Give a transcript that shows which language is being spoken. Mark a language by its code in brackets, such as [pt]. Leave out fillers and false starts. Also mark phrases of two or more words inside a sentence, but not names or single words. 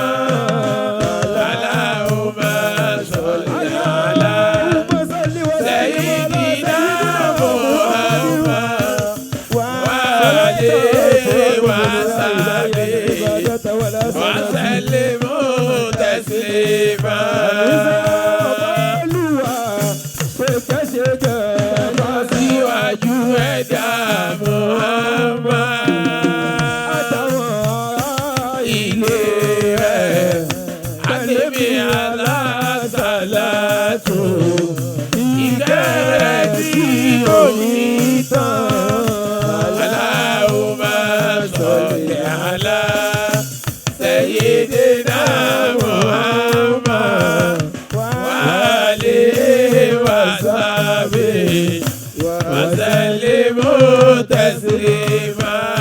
[ar] اللهم صل على سيدنا محمد وآله وصحبه وسلم تسليما. [yo] Síwájú ẹ̀dá Muhammad àtàwọn ilé rẹ̀ àtẹ̀mí alásàlátù ìkẹ́rẹ́ tí ò ní tán. [ar] اللهم صل على سيدنا محمد وآله وصحبه وسلم تسليما.